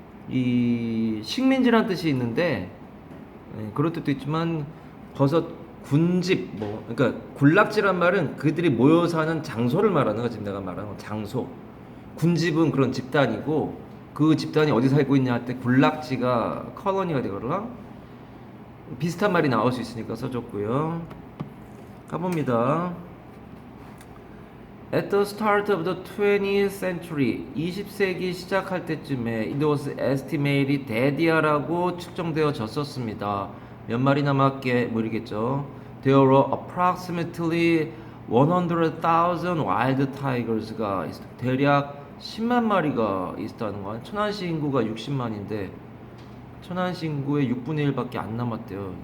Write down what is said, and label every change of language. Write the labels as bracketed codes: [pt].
[ko] 이 식민지란 뜻이 있는데, 예, 그런 뜻도 있지만 버섯 군집, 뭐 그러니까 군락지란 말은 그들이 모여 사는 장소를 말하는 거. 지금 내가 말하는 건 장소. 군집은 그런 집단이고, 그 집단이 어디 살고 있냐 할 때 군락지가 컬러니가 되거나 비슷한 말이 나올 수 있으니까 써줬고요. 가봅니다. [en] At the start of the 20th century, [ko] 20세기 시작할 때쯤에 [en] it was estimated [ko] 대디아라고 측정되어졌었습니다. 몇 마리 남았게 모르겠죠. [en] There were approximately 100,000 wild tigers [ko] 가 대략 10만 마리가 있었다는 거야. 천안시 인구가 60만인데 천안시 인구의 6분의 1밖에 안 남았대요.